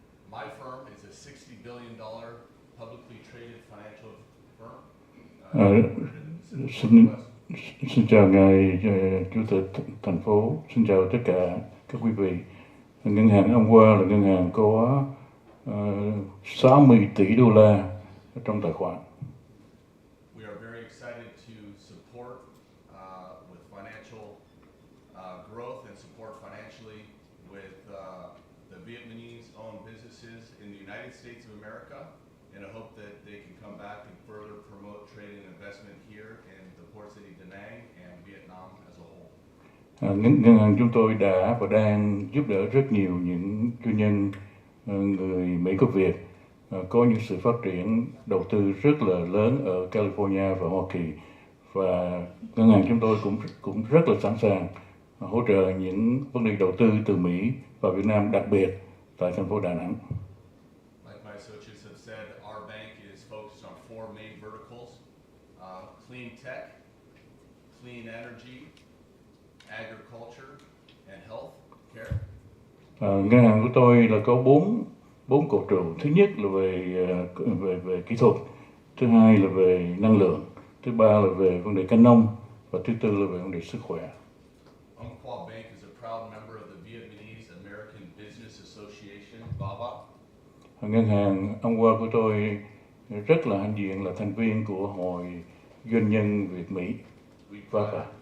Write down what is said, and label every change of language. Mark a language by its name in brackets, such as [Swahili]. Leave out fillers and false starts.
[English] My firm is a $60 billion publicly traded financial firm. [Vietnamese] Xin chào ngài Chủ tịch thành phố, xin chào tất cả các quý vị. Ngân hàng OAKAND là ngân hàng có 60 tỷ đô la trong tài khoản. [English] We are very excited to support with financial growth and support financially with the Vietnamese-owned businesses in the United States of America, and I hope that they can come back and further promote trade and investment here in the port city Da Nang and Vietnam as a whole. [Vietnamese] Ngân hàng chúng tôi đã và đang giúp đỡ rất nhiều những doanh nhân người Mỹ gốc Việt có những sự phát triển đầu tư rất là lớn ở California và Hoa Kỳ, và ngân hàng chúng tôi cũng rất là sẵn sàng hỗ trợ những vấn đề đầu tư từ Mỹ và Việt Nam, đặc biệt tại thành phố Đà Nẵng. [English] Like my associates have said, our bank is focused on four main verticals: clean tech, clean energy, agriculture, and health care. [Vietnamese] Ngân hàng của tôi là có bốn cột trụ. Thứ nhất là về kỹ thuật, thứ hai là về năng lượng, thứ ba là về vấn đề canh nông, và thứ tư là về vấn đề sức khỏe. [English] OAKAND Bank is a proud member of the Vietnamese American Business Association, VABA. [Vietnamese] Ngân hàng OAKAND của tôi rất là hãnh diện là thành viên của Hội Doanh nhân Việt Mỹ, VABA.